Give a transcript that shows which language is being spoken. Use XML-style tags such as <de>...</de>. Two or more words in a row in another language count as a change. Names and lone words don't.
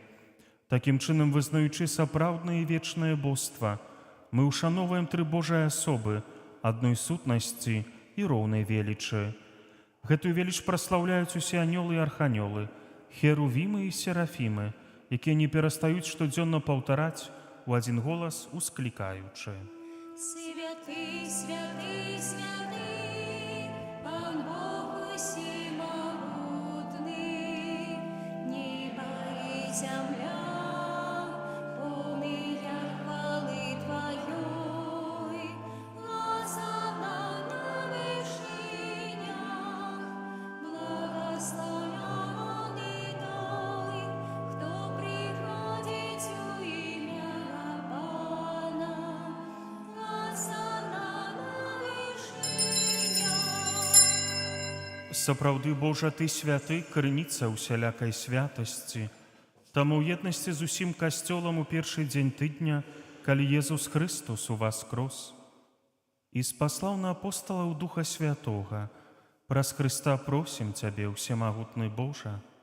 <be>Такім чынам, вызнаючы сапраўднае і вечнае боства, мы ушановуем тры Божыя асобы, адной сутнасці і роўнай велічы. Гэтую веліч праслаўляюць усе анёлы і арханёлы, херувімы і серафімы, якія не перастаюць штодзённа паўтараць у адзін голас, усклікаючы.</be> <ru>Святый, святый, святый, Пан Бог всемогутный, небо и земля, полные хвалы Твоей, Лозанна на вершинах, благословенный той, кто приходит у имя Пана.</ru> <be>Сапраўды, Божа, Ты святы, крыніца усялякай святасці. Таму ў еднасці з усім касцёлам у першы дзень тыдня, калі Езус Христос уваскрос, і спаслаў на апосталаў Духа Святога, праз Христа просім Цябе, усемагутны Божа.</be>